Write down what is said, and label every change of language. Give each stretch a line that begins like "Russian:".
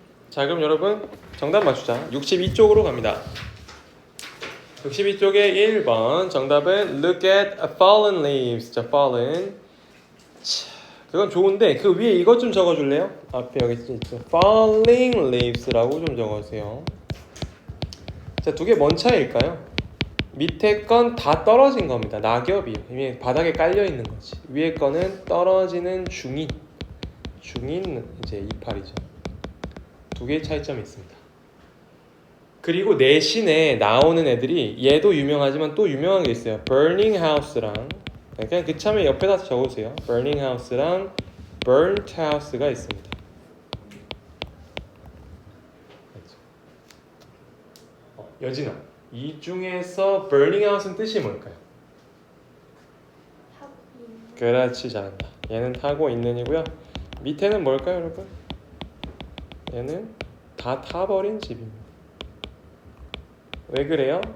Korean: 자, 그럼 여러분 정답 맞추자. 62쪽으로 갑니다.
English: 62쪽에 1번 정답은 Look at fallen leaves.
Korean: 자, fallen. 그건 좋은데 그 위에 이것 좀 적어줄래요? 앞에 여기 있죠. Falling leaves라고 좀 적어주세요. 자, 두 개 뭔 차이일까요? 밑에 건 다 떨어진 겁니다. 낙엽이요. 이미 바닥에 깔려 있는 거지. 위에 거는 떨어지는 중인 이제 이파리죠. 두 개의 차이점이 있습니다. 그리고 내신에 나오는 애들이 얘도 유명하지만 또 유명한 게 있어요. Burning House랑 그냥 그참에 옆에다 적으세요. Burning House랑 Burnt House가 있습니다. 여진아, 이 중에서 Burning House는 뜻이 뭘까요? 타고 있는. 그렇지, 잘한다. 얘는 타고 있는이고요. 밑에는 뭘까요, 여러분? 얘는 다 타버린 집입니다. 왜 그래요?